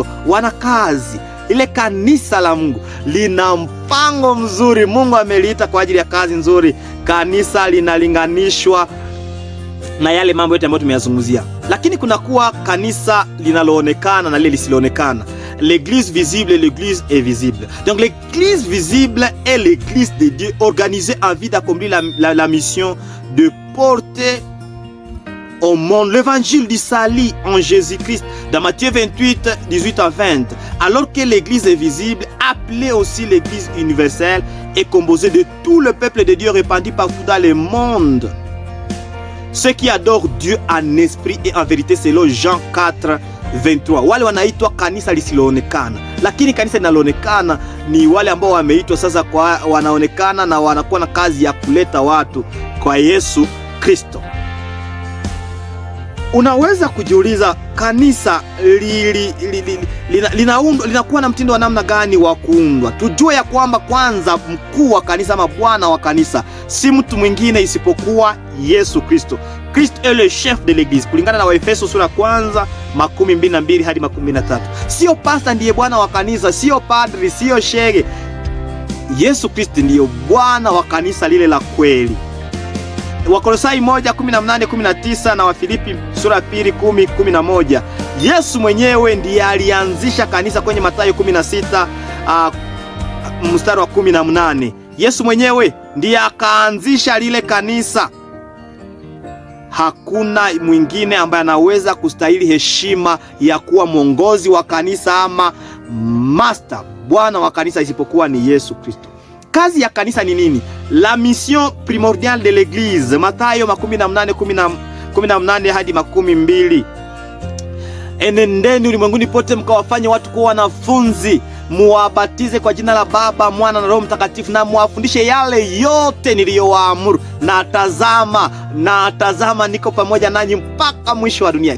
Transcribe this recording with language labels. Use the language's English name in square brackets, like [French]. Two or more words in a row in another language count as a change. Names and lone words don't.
[Swahili] Wana kazi. Ile kanisa la Mungu lina mpango mzuri. Mungu ameliita kwa ajili ya kazi nzuri. Kanisa linalinganishwa na yale mambo yote ambayo tumeyazungumzia, lakini kunakuwa kanisa linaloonekana na lile lisiloonekana. [French] L'église visible et l'église invisible. Donc l'église visible est l'église de Dieu organisée en vue d'accomplir la mission de porter au monde l'évangile du salut en Jésus-Christ. Dans Matthieu 28, 18 à 20. Alors que l'église invisible, appelée aussi l'église universelle, est composée de tout le peuple de Dieu répandu partout dans le monde. Ceux qui adorent Dieu en esprit et en vérité, selon Jean 4, 23. [Swahili] Wale wanaitwa kanisa lisiloonekana, lakini kanisa linaloonekana ni wale ambao wameitwa sasa kwa wanaonekana na wanakuwa na kazi ya kuleta watu kwa Yesu Kristo. Unaweza kujiuliza kanisa linakuwa na mtindo wa namna gani wa kuundwa? Tujue ya kwamba kwanza mkuu wa kanisa ama bwana wa kanisa si mtu mwingine isipokuwa Yesu Kristo. [French] Christ est le chef de l'église, [Swahili] kulingana na Waefeso sura kwanza 12 hadi 13. Sio pastor ndiye bwana wa kanisa, sio padri, sio shehe. Yesu Kristo ndiyo Bwana wa kanisa lile la kweli. Wakolosai 1:18-19 na Wafilipi sura 2:10-11. Yesu mwenyewe ndiye alianzisha kanisa kwenye Mathayo 16 mstari wa 18. Yesu mwenyewe ndiye akaanzisha lile kanisa. Hakuna mwingine ambaye anaweza kustahili heshima ya kuwa mwongozi wa kanisa ama master, bwana wa kanisa, isipokuwa ni Yesu Kristo. Kazi ya kanisa ni nini? [French] La mission primordiale de l'église, [Swahili] Mathayo 18:18 hadi 20. Enendeni ulimwenguni pote mkawafanye watu kuwa wanafunzi, muwabatize kwa jina la Baba, Mwana na Roho Mtakatifu, na muwafundishe yale yote niliyowaamuru, na tazama niko pamoja nanyi mpaka mwisho wa dunia.